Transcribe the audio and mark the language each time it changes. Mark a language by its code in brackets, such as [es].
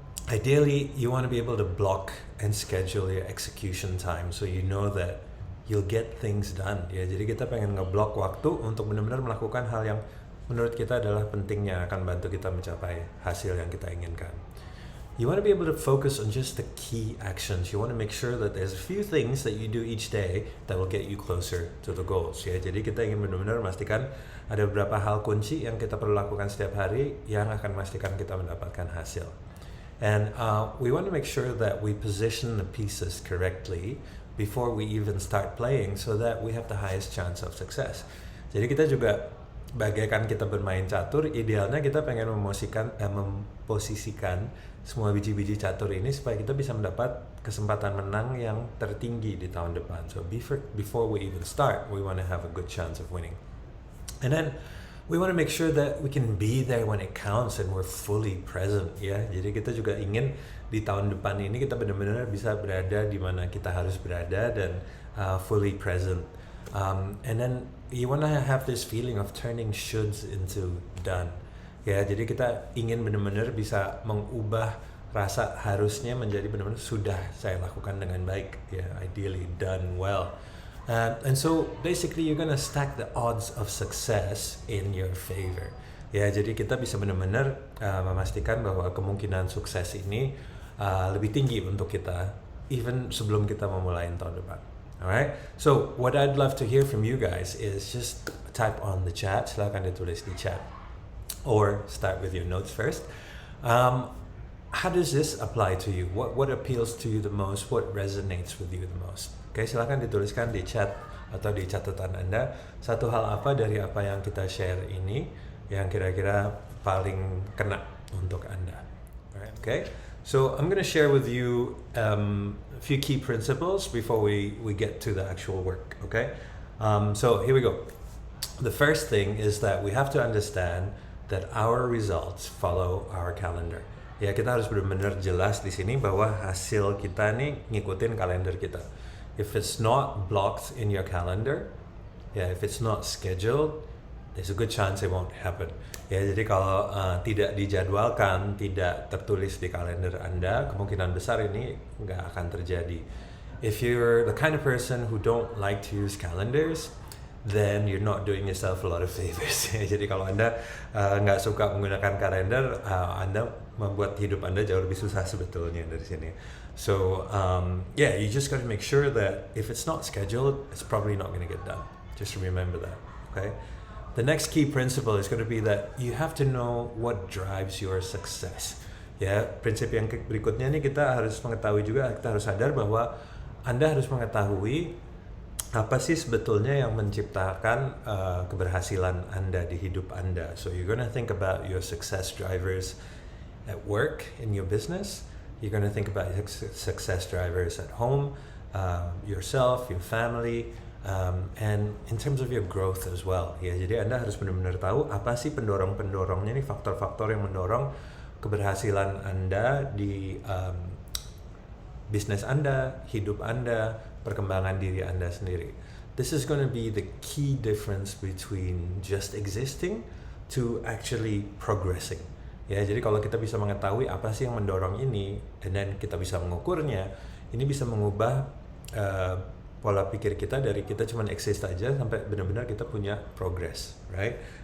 [en] Ideally, you want to be able to block and schedule your execution time so you know that you'll get things done. [id] Ya, jadi kita pengen ngeblok waktu untuk benar-benar melakukan hal yang menurut kita adalah pentingnya akan bantu kita mencapai hasil yang kita inginkan. [en] You want to be able to focus on just the key actions. You want to make sure that there's a few things that you do each day that will get you closer to the goals. [id] Ya, jadi kita ingin benar-benar memastikan ada beberapa hal kunci yang kita perlu lakukan setiap hari yang akan memastikan kita mendapatkan hasil. [en] And we want to make sure that we position the pieces correctly before we even start playing so that we have the highest chance of success. [id] Jadi kita juga bagaikan kita bermain catur, idealnya kita pengen memposisikan semua biji-biji catur ini supaya kita bisa mendapat kesempatan menang yang tertinggi di tahun depan. [en] So before we even start, we want to have a good chance of winning. And then we want to make sure that we can be there when it counts and we're fully present. [id] Ya, jadi kita juga ingin di tahun depan ini kita benar-benar bisa berada di mana kita harus berada dan [en] fully present. And then you want to have this feeling of turning shoulds into done. [id] Ya, jadi kita ingin benar-benar bisa mengubah rasa harusnya menjadi benar-benar sudah saya lakukan dengan baik. [en] Ya, ideally done well. And so basically you're gonna stack the odds of success in your favor. [id] Ya, jadi kita bisa benar-benar memastikan bahwa kemungkinan sukses ini lebih tinggi untuk kita even sebelum kita memulai tahun depan. [en] Alright, so what I'd love to hear from you guys is just type on the chat, [id] silakan ditulis di chat, [en] or start with your notes first. How does this apply to you? What appeals to you the most? What resonates with you the most? [id] Oke, silakan dituliskan di chat atau di catatan Anda satu hal apa dari apa yang kita share ini yang kira-kira paling kena untuk Anda. [en] Alright, okay. So I'm going to share with you a few key principles before we get to the actual work, okay? So here we go. The first thing is that we have to understand that our results follow our calendar. [id] Ya, kita harus benar-benar jelas di sini bahwa hasil kita nih ngikutin kalender kita. [en] If it's not blocked in your calendar, if it's not scheduled, there's a good chance it won't happen. [id] Ya, jadi kalau tidak dijadwalkan, tidak tertulis di kalender Anda, kemungkinan besar ini nggak akan terjadi. [en] If you're the kind of person who don't like to use calendars, then you're not doing yourself a lot of favors. [id] Jadi kalau Anda nggak suka menggunakan kalender, Anda membuat hidup Anda jauh lebih susah sebetulnya dari sini. [en] So you just gotta make sure that if it's not scheduled, it's probably not gonna get done. Just remember that, okay? The next key principle is going to be that you have to know what drives your success. [id] Ya, prinsip yang berikutnya nih kita harus mengetahui juga, kita harus sadar bahwa Anda harus mengetahui apa sih sebetulnya yang menciptakan keberhasilan Anda di hidup Anda. [en] So you're going to think about your success drivers at work, in your business. You're going to think about your success drivers at home, yourself, your family, and in terms of your growth as well. [id] Ya, jadi Anda harus benar-benar tahu apa sih pendorong-pendorongnya nih, faktor-faktor yang mendorong keberhasilan Anda di bisnis Anda, hidup Anda, perkembangan diri Anda sendiri. [en] This is going to be the key difference between just existing to actually progressing. [id] Ya, jadi kalau kita bisa mengetahui apa sih yang mendorong ini, [en] and then [id] kita bisa mengukurnya, ini bisa mengubah pola pikir kita dari kita cuma exist aja sampai benar-benar kita punya progress, right?